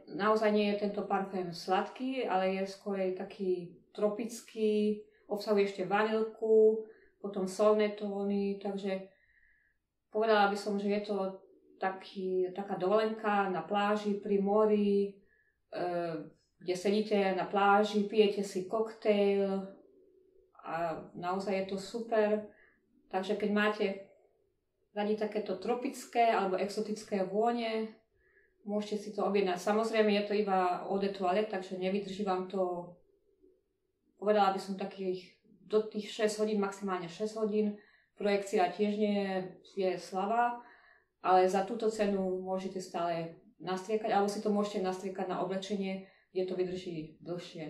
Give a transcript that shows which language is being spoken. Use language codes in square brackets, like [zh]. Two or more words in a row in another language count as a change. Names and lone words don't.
[sk] naozaj nie je tento parfém sladký, ale je skôr taký tropický, obsahuje ešte vanilku, potom solné tóny, takže povedala by som, že je to taká dovolenka na pláži, pri mori, kde sedíte na pláži, pijete si koktejl a naozaj je to super. Takže keď máte radi takéto tropické alebo exotické vône, môžete si to objednať. Samozrejme je to iba [fr] eau de toilette, [sk] takže nevydrží vám to, povedala by som do tých 6 hodín, maximálne 6 hodín. Projekcia tiež nie je slabá, ale za túto cenu môžete stále nastriekať, alebo si to môžete nastriekať na oblečenie, kde to vydrží dlhšie.